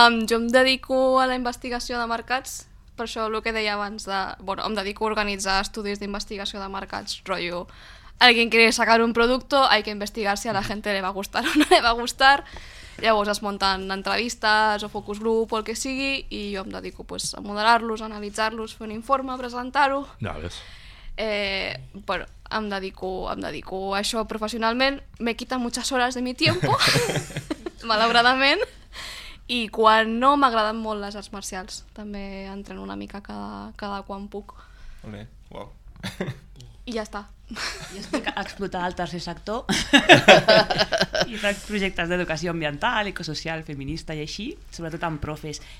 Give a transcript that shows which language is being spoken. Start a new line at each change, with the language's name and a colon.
Catalan: Jo em dedico a la investigació de mercats, per això el que deia abans de... Bueno, em dedico a organitzar estudis d'investigació de mercats, rotllo...
Spanish: Alguien quiere sacar un producto, hay que investigar si a la gente le va a gustar o no le va a gustar.
Catalan: Llavors es munten entrevistes o focus group o el que sigui i jo em dedico pues, a moderar-los, analitzar-los, fer un informe, presentar-ho. Ja ves. Bueno, em dedico a això professionalment.
Spanish: Me quita muchas horas de mi tiempo,
Catalan: malauradament. I quan no, m'agraden molt les arts marcials. També entreno una mica cada quan puc. Molt bé, wow. I ja està. I estic a explotar el tercer sector i faig projectes d'educació ambiental, ecosocial, feminista i així, sobretot amb profes.